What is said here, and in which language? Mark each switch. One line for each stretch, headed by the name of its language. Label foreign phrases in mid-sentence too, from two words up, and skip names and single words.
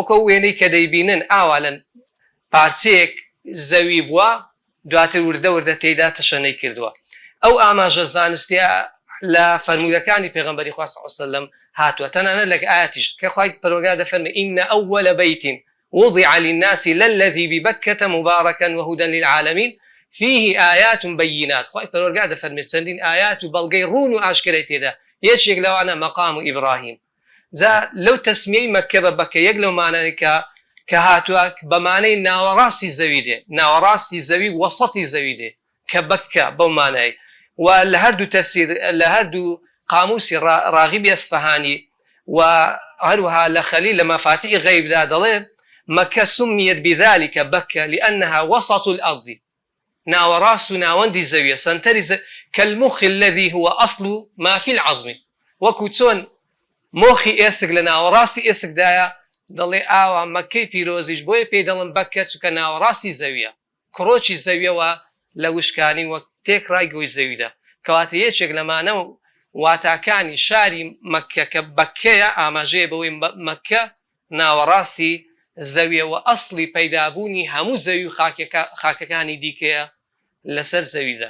Central Kurdish: وەکو وێنەی کە دەیبینن ئاوا لەن پارچەیەک زەوی بووە دواتر وردە وردە تێیدا تەشەنەی کردووە. ئەو ئاماژە زانستیە لە فەرموودەکانی پێغەمبەری خوا
Arabic: صلی الله علیه وسلم
Central Kurdish: هاتووە تەنانەت لە ئایەتیش کە خوای پەروەردگار دەفەرمێ
Arabic: ئین ئەوەل بەیت وضع للناس للذي ببكة مباركا وهدى للعالمين فيه آيات بينات.
Central Kurdish: خوای پەروەردگار دەفەرمێ چەندین ئايات و بەڵگەی ڕوون و ئاشکرای تێدا یەکێک لەوانە مەقام ئیبراهیم. جا لەو تەسمیەی مەکە بە بەکە یەک لەو مانەی کە هاتووە بەمانەی ناوەڕاستی زەوی دێ ناوەڕاستی زەوی وەسەتی زەوی دێ کە بەکە بەو مانای و لە هەردوو تەفسیر لە هەردوو قاموسی ڕاغیبی ئەسفەهانی و هەروەها لە خەلیل لە مەفاتیح غەیبدا دەڵێ مەکە
Arabic: سمیت بذلك بەکە لأنها وسط الأرض
Central Kurdish: ناوەڕاست و ناوەندی زەویە سنتەری
Arabic: كالمخ الذي هو أصل ما في العظم وەکو
Central Kurdish: چۆن مۆخی ئێسک لە ناوەڕاستی ئێسکدایە دەڵێ ئاوا مەکەی پیرۆزیش بۆیە پێی دەڵم بەکە چونکە ناوەڕاستی زەویە کڕۆکی زەویەوە لە وشکانی وەک تێکڕای گۆی زەویدا کەواتە یەکێک لەمانە واتاکانی شاری مەکە کە بەکەیە ئاماژەیە بەوەی مەکە ناوەڕاستی زەویەوە ئەسڵی پەیدابوونی هەموو زەوی خاکەکانی دیکەیە لەسەر زەویدا.